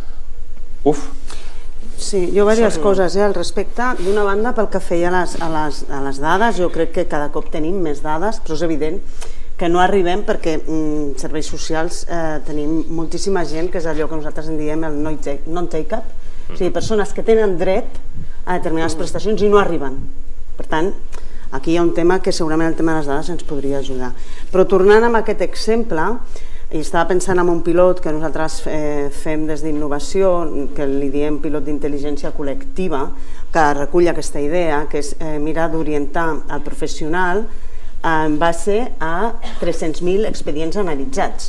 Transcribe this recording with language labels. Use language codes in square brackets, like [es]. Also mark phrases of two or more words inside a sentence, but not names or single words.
[ca] Sí, jo diverses coses al respecte. D'una banda, pel que feia a les dades, jo crec que cada cop tenim més dades, però és evident que no arribem perquè serveis socials tenim moltíssima gent que és allò que nosaltres en diem el non-take-up, o sigui, persones que tenen dret a determinades prestacions i no arriben. Per tant, aquí hi ha un tema que segurament el tema de les dades ens podria ajudar. Però tornant a aquest exemple, i estava pensant en un pilot que nosaltres fem des d'Innovació, que li diem pilot d'intel·ligència col·lectiva, que recull aquesta idea, que és mirar d'orientar el professional en base a 300.000 expedients analitzats.